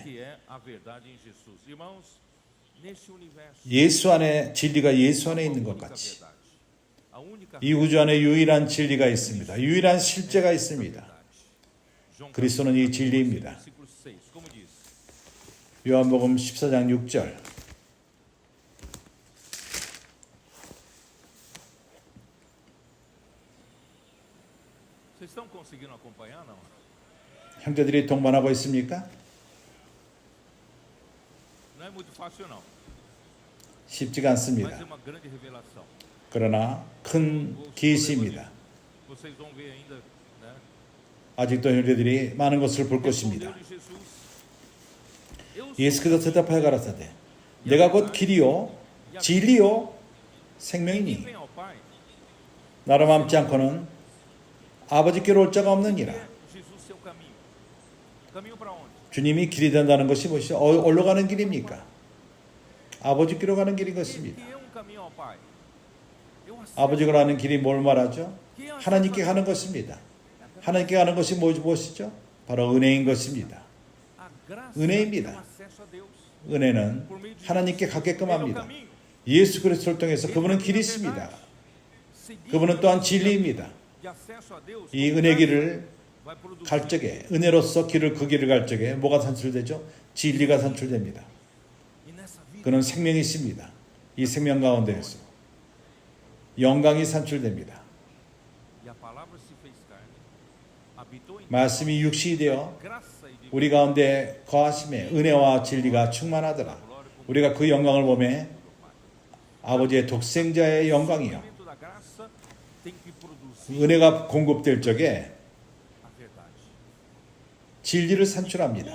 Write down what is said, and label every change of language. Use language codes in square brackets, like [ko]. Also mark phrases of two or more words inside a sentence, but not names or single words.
[pt] que é a verdade em Jesus. Irmãos, neste universo [ko] 예수 안에 진리가 예수 안에 [pt] a [ko] 있는 것 [pt] única [ko] 같이 [pt] verdade. A única [ko] 이 우주 안에 유일한 진리가 있습니다. 유일한 실제가 있습니다. João 그리스도는 이 진리입니다. [pt] versículo 6, como diz? [ko] 요한복음 14장 6절 [pt] Vocês estão conseguindo acompanhar não? [ko] 형제들이 동반하고 있습니까? [pt] Não é muito fácil não, [ko] 쉽지가 [pt] mas é [ko] 않습니다. [pt] uma grande revelação. [ko] 그러나 큰 계시입니다. [pt] Vocês vão ver ainda, né? [ko] 아직도 형제들이 많은 것을 볼 것입니다. [pt] Respondeu-lhe Jesus, eu sou [ko] 예수께서 대답하여 가라사대 내가 곧 길이요 진리요 생명이니 [pt] quem vem ao Pai. [ko] 나로 맘지 않고는 아버지께로 올 자가 없느니라. [pt] É Jesus seu caminho. Caminho para onde? [ko] 주님이 길이 된다는 것이 무엇이죠? 어디로 가는 길입니까? 아버지께로 가는 길인 [pt] Que [ko] 것입니다. [pt] é caminho ao Pai. Eu aceito. [ko] 아버지가 가는 길이 뭘 말하죠? 하나님께 가는 것입니다. 하나님께 가는 것이 무엇이죠? 바로 은혜인 것입니다. [pt] A graça [ko] 은혜입니다. [pt] é o acesso a Deus. [ko] 은혜는 하나님께 가게끔 [pt] Ele é o [ko] 합니다. [pt] caminho. [ko] 예수 그리스도를 통해서 그분은 길이십니다. 그분은 또한 진리입니다. [pt] de acesso a Deus, [ko] 이 은혜 길을 [pt] vai produzir [ko] 갈 적에 은혜로서 그 길을 갈 적에 뭐가 산출되죠? 진리가 산출됩니다. [pt] e nessa vida [ko] 그는 생명이 있습니다. 이 생명 가운데에서 영광이 산출됩니다. [pt] e a palavra se fez carne, habitou em [ko] 말씀이 육신이 되어 [pt] graça e de [ko] 우리 가운데 거하심에 은혜와 진리가 충만하더라. 우리가 그 영광을 보매 아버지의 독생자의 영광이요. [pt] momento da graça tem que produzir [ko] 은혜가 공급될 적에 [pt] a verdade. [ko] 진리를 산출합니다.